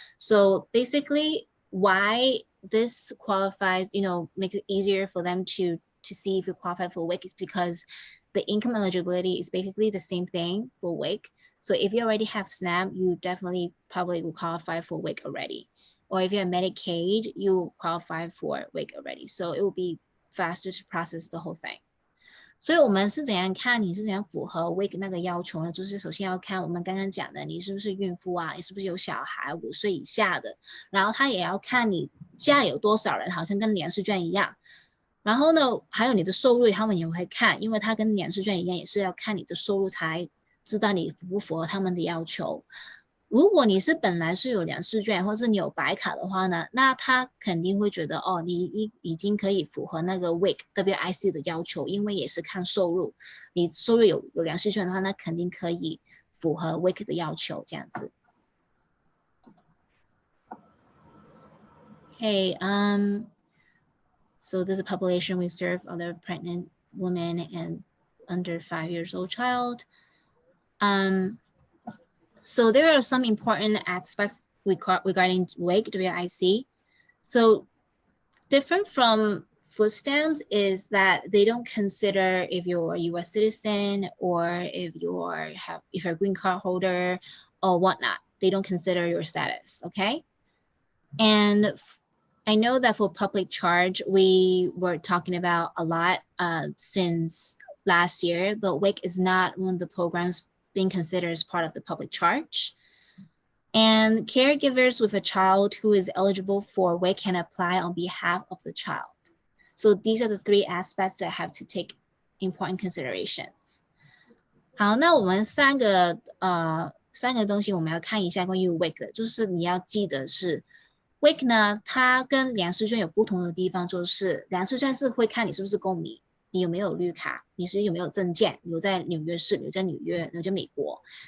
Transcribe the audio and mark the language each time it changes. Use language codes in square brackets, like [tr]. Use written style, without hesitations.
[en] So basically, why this qualifies, makes it easier for them to see if you qualify for WAKE is because the income eligibility is basically the same thing for WAKE. So if you already have SNAP, you definitely probably will qualify for WAKE already. Or if you have Medicaid, you qualify for WAKE already. So it will be faster to process the whole thing. [zh] 所以我们是怎样看你是怎样符合 WAKE 那个要求呢？就是首先要看我们刚刚讲的，你是不是孕妇啊？你是不是有小孩5岁以下的？然后他也要看你家里有多少人，好像跟粮食券一样。然后呢，还有你的收入，他们也会看，因为他跟粮食券一样，也是要看你的收入才知道你符不符合他们的要求。如果你是本来是有粮食券，或是你有白卡的话呢，那他肯定会觉得你已经可以符合那个 WAKE WIC 的要求，因为也是看收入，你收入有粮食券的话，那肯定可以符合 WAKE 的要求，这样子。 [en] Okay, so there's a population we serve other pregnant women and under 5 years old child. So there are some important aspects regarding WAKE, WIC. So different from food stamps is that they don't consider if you're a U.S. citizen or if you're a green card holder or whatnot. They don't consider your status, okay? And I know that for public charge, we were talking about a lot since last year, but WIC is not one of the programs being considered as part of the public charge. And caregivers with a child who is eligible for WIC can apply on behalf of the child. So these are the 3 aspects that have to take important considerations. [zh] 好，那我们3个东西我们要看一下关于 WIC 的，就是你要记得是 WIC 呢，它跟粮食券有不同的地方，就是粮食券是会看你是不是公民，你有没有绿卡，你是有没有证件，留在纽约市，留在纽约，留在美国。